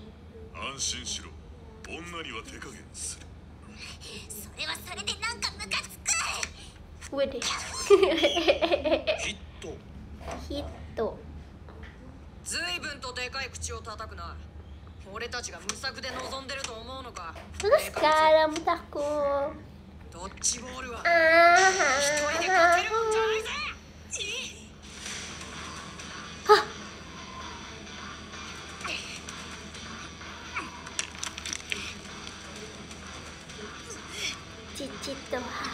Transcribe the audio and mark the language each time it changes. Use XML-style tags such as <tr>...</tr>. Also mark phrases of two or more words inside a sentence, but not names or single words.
<ja>安心しろ女には手加減するそれはそれでなんかムカつく。</ja> <id>Widih.</id> <ja>ヒット Hito. ずいぶんとでかい口を叩くな。俺たちが無策で臨んでると思うのか。</ja> <id>Terus sekarang aku.</id> <ja>ドッジボールは Ah. 一人で勝てるもんじゃないぜ。 Cicito ha.</ja>